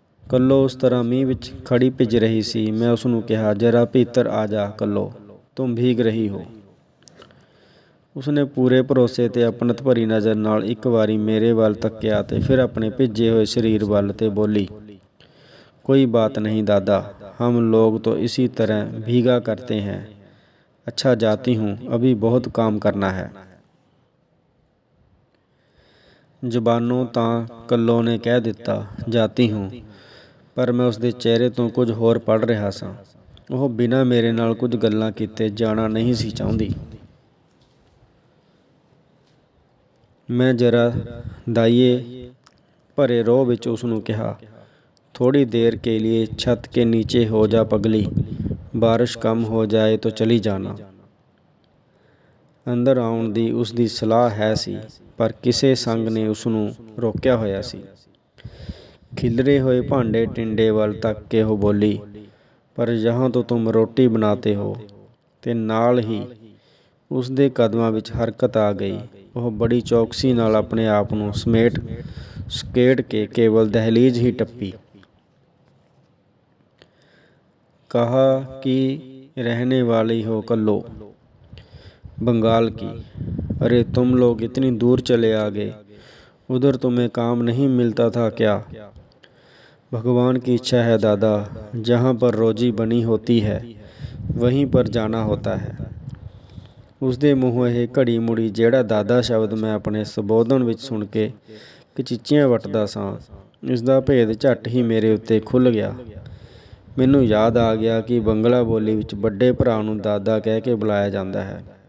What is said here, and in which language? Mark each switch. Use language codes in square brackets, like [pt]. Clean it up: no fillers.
[pa] ਕੱਲੋ ਉਸ ਤਰ੍ਹਾਂ ਮੀਂਹ ਵਿੱਚ ਖੜੀ ਭਿੱਜ ਰਹੀ ਸੀ। ਮੈਂ ਉਸਨੂੰ ਕਿਹਾ, [hi] ਜਰਾ ਭੀਤਰ ਆ ਜਾ ਕੱਲੋ, ਤੁਮ ਭੀਗ ਰਹੀ ਹੋ। [pa] ਉਸਨੇ ਪੂਰੇ ਭਰੋਸੇ ਤੇ ਆਪਣਤ ਭਰੀ ਨਜ਼ਰ ਨਾਲ ਇੱਕ ਵਾਰੀ ਮੇਰੇ ਵੱਲ ਤੱਕਿਆ ਤੇ ਫਿਰ ਆਪਣੇ ਭਿੱਜੇ ਹੋਏ ਸਰੀਰ ਵੱਲ ਤੇ ਬੋਲੀ, [hi] कोई बात नहीं दादा, हम लोग तो इसी तरह भीगा करते हैं। अच्छा जाती हूँ, अभी बहुत काम करना है। [pa] ਜ਼ਬਾਨੋਂ ਤਾਂ ਕੱਲੋ ਨੇ ਕਹਿ ਦਿੱਤਾ ਜਾਤੀ ਹੂੰ, ਪਰ ਮੈਂ ਉਸਦੇ ਚਿਹਰੇ ਤੋਂ ਕੁਝ ਹੋਰ ਪੜ੍ਹ ਰਿਹਾ ਸਾਂ। ਉਹ ਬਿਨਾਂ ਮੇਰੇ ਨਾਲ ਕੁਝ ਗੱਲਾਂ ਕੀਤੇ ਜਾਣਾ ਨਹੀਂ ਸੀ ਚਾਹੁੰਦੀ। ਮੈਂ ਜਰਾ ਦਾਈਏ ਭਰੇ ਰੋਹ ਵਿੱਚ ਉਸਨੂੰ ਕਿਹਾ, [hi] थोड़ी देर के लिए छत के नीचे हो जा पगली, बारिश कम हो जाए तो चली जाना। [pa] ਅੰਦਰ ਆਉਣ ਦੀ ਉਸ ਦੀ ਸਲਾਹ ਹੈ ਸੀ, ਪਰ ਕਿਸੇ ਸੰਗ ਨੇ ਉਸ ਨੂੰ ਰੋਕਿਆ ਹੋਇਆ ਸੀ। ਖਿਲਰੇ ਹੋਏ ਭਾਂਡੇ ਟਿੰਡੇ ਵੱਲ ਤੱਕ ਕੇ ਉਹ ਬੋਲੀ, [hi] ਪਰ ਜਹਾਂ ਤੋਂ ਤੁਮ ਰੋਟੀ ਬਣਾਤੇ ਹੋ। [pa] ਤੇ ਨਾਲ ਹੀ ਉਸ ਦੇ ਕਦਮਾਂ ਵਿੱਚ ਹਰਕਤ ਆ ਗਈ। ਉਹ ਬੜੀ ਚੌਕਸੀ ਨਾਲ ਆਪਣੇ ਆਪ ਨੂੰ ਸਕੇਟ ਕੇ ਕੇਵਲ ਦਹਿਲੀਜ਼ ਹੀ ਟੱਪੀ। [hi] कहा कि रहने वाली हो कल्लो, बंगाल की। अरे तुम लोग इतनी दूर चले आ गए, उधर तुम्हें काम नहीं मिलता था क्या? भगवान की इच्छा है दादा, जहाँ पर रोजी बनी होती है वहीं पर जाना होता है। [pa] ਉਸਦੇ ਮੂੰਹੋਂ ਇਹ ਘੜੀ ਮੁੜੀ ਜਿਹੜਾ ਦਾਦਾ ਸ਼ਬਦ ਮੈਂ ਆਪਣੇ ਸੰਬੋਧਨ ਵਿੱਚ ਸੁਣ ਕੇ ਕਚੀਚੀਆਂ ਵੱਟਦਾ ਸਾਂ, ਇਸਦਾ ਭੇਦ ਝੱਟ ਹੀ ਮੇਰੇ ਉੱਤੇ ਖੁੱਲ੍ਹ ਗਿਆ। ਮੈਨੂੰ ਯਾਦ ਆ ਗਿਆ ਕਿ ਬੰਗਲਾ ਬੋਲੀ ਵਿੱਚ ਵੱਡੇ ਭਰਾ ਨੂੰ ਦਾਦਾ ਕਹਿ ਕੇ ਬੁਲਾਇਆ ਜਾਂਦਾ ਹੈ।